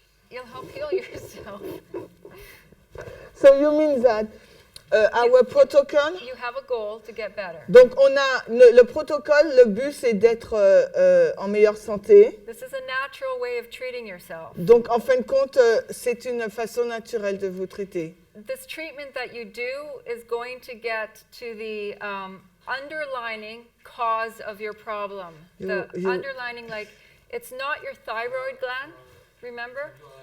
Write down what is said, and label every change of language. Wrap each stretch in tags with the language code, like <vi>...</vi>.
<en>You'll help heal yourself. So you mean that our protocol? You have a goal to get better.</en> <fr>Donc on a le protocole, le but c'est d'être en meilleure santé.</fr> <en>This is a natural way of treating yourself.</en> <fr>Donc en fin de compte, c'est une façon naturelle de vous traiter.</fr> <en>This treatment that you do is going to get to the underlying cause of your problem. The underlying, like, it's not your thyroid gland, remember?</en>